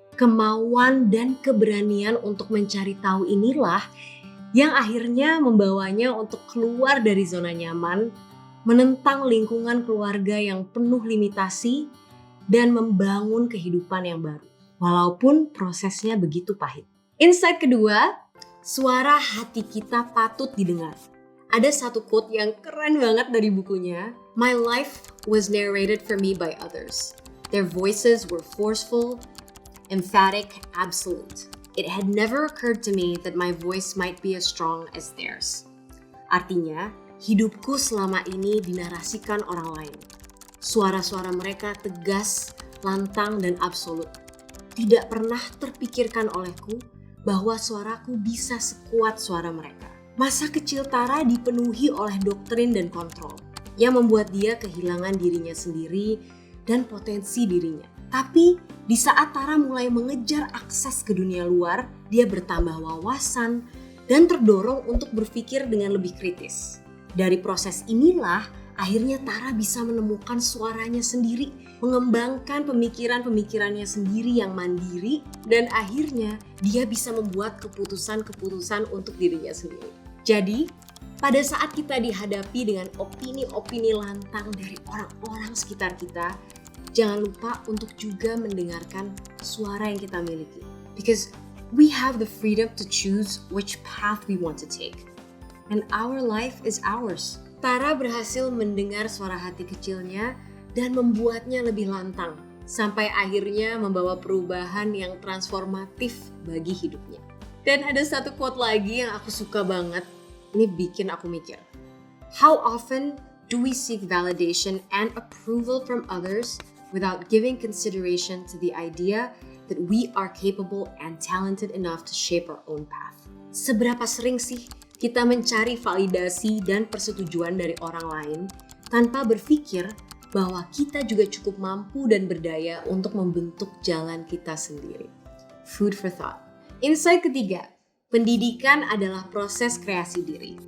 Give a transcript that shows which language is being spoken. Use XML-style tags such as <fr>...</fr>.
<id>Kemauan dan keberanian untuk mencari tahu inilah yang akhirnya membawanya untuk keluar dari zona nyaman, menentang lingkungan keluarga yang penuh limitasi, dan membangun kehidupan yang baru. Walaupun prosesnya begitu pahit. Insight kedua, suara hati kita patut didengar. Ada satu quote yang keren banget dari bukunya.</id> <en>My life was narrated for me by others. Their voices were forceful, emphatic, absolute. It had never occurred to me that my voice might be as strong as theirs.</en> <id>Artinya, hidupku selama ini dinarasikan orang lain. Suara-suara mereka tegas, lantang, dan absolut. Tidak pernah terpikirkan olehku bahwa suaraku bisa sekuat suara mereka. Masa kecil Tara dipenuhi oleh doktrin dan kontrol yang membuat dia kehilangan dirinya sendiri dan potensi dirinya. Tapi di saat Tara mulai mengejar akses ke dunia luar, dia bertambah wawasan dan terdorong untuk berpikir dengan lebih kritis. Dari proses inilah akhirnya Tara bisa menemukan suaranya sendiri, mengembangkan pemikiran-pemikirannya sendiri yang mandiri, dan akhirnya dia bisa membuat keputusan-keputusan untuk dirinya sendiri. Jadi, pada saat kita dihadapi dengan opini-opini lantang dari orang-orang sekitar kita, jangan lupa untuk juga mendengarkan suara yang kita miliki.</id> <en>Because we have the freedom to choose which path we want to take. And our life is ours.</en> <id>Tara berhasil mendengar suara hati kecilnya dan membuatnya lebih lantang, sampai akhirnya membawa perubahan yang transformatif bagi hidupnya. Dan ada satu quote lagi yang aku suka banget. Ini bikin aku mikir.</id> <en>How often do we seek validation and approval from others without giving consideration to the idea that we are capable and talented enough to shape our own path?</en> <id>Seberapa sering sih kita mencari validasi dan persetujuan dari orang lain tanpa berpikir bahwa kita juga cukup mampu dan berdaya untuk membentuk jalan kita sendiri?</id> <en>Food for thought.</en> <id>Insight ketiga, pendidikan adalah proses kreasi diri.</id>